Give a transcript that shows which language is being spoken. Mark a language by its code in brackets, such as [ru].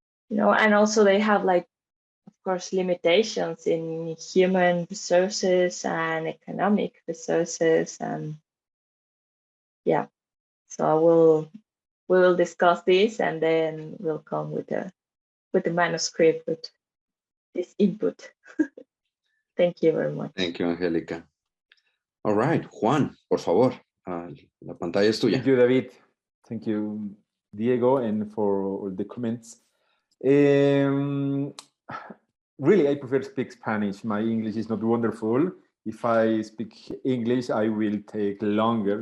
[en] And also they have, like, of course, limitations in human resources and economic resources, and yeah. So we will discuss this, and then we'll come with the manuscript with this input. Thank you very much. Thank you, Angélica. All right, [es] Juan, por favor, la pantalla es tuya. [en] Thank you, David. Thank you, Diego, and for all the comments. Really, I prefer to speak Spanish. My English is not wonderful. If I speak English, I will take longer.